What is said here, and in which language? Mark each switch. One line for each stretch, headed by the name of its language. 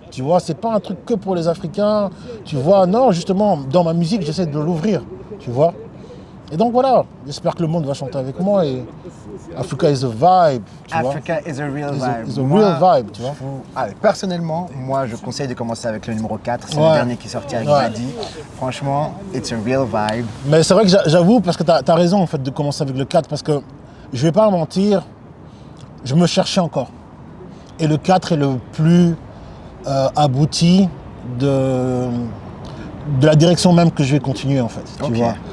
French: Tu vois, c'est pas un truc que pour les Africains, tu vois. Non, justement, dans ma musique, j'essaie de l'ouvrir, tu vois. Et donc voilà, j'espère que le monde va chanter avec moi et
English: Africa is a vibe,
French: tu vois.
English: Africa is a real vibe. Is a real vibe,
French: tu vois. Personnellement, moi, je conseille de commencer avec le numéro 4. C'est Ouais. le dernier qui est sorti avec Badi. Franchement,
English: it's a real vibe.
French: Mais c'est vrai que j'avoue, parce que t'as raison en fait de commencer avec le 4, parce que je vais pas mentir, je me cherchais encore. Et le 4 est le plus abouti de la direction même que je vais continuer en fait. Tu vois.